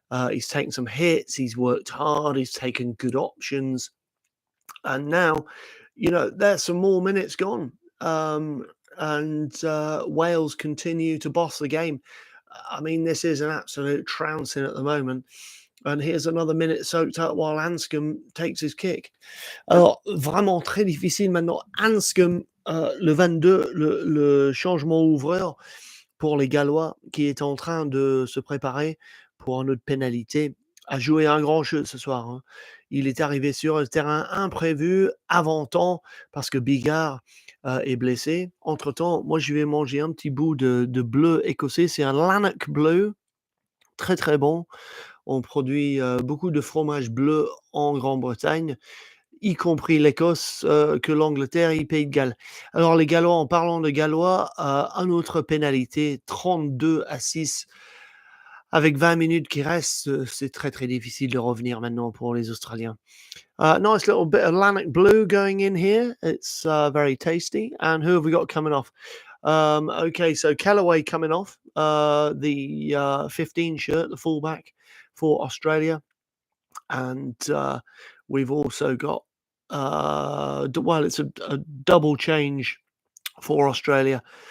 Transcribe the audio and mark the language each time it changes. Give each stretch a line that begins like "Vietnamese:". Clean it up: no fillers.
English: He's taken some hits, he's worked hard, he's taken good options, and now, there's some more minutes gone. And Wales continue to boss the game. I mean, this is an absolute trouncing at the moment. And here's another minute soaked up while Anscombe takes his kick.
French: Alors, vraiment très difficile maintenant. Anscombe, le 22, le changement ouvreur pour les Gallois, qui est en train de se préparer pour une autre pénalité, a joué un grand jeu ce soir. Hein. Il est arrivé sur le terrain imprévu, avant temps, parce que Bigard est blessé. Entre-temps, moi, je vais manger un petit bout de bleu écossais. C'est un Lanark bleu, très, très bon. On produit beaucoup de fromage bleu en Grande-Bretagne, y compris l'Écosse, que l'Angleterre et Pays de Galles. Alors, les Gallois, en parlant de Gallois, une autre pénalité, 32-6. Avec 20 minutes qui restent, c'est très, très difficile de revenir maintenant pour les Australiens.
English: Nice little bit of Lanark blue going in here. It's very tasty. And who have we got coming off? Okay, so Kellaway coming off, the 15 shirt, the fullback for Australia. And we've also got, it's a double change for Australia.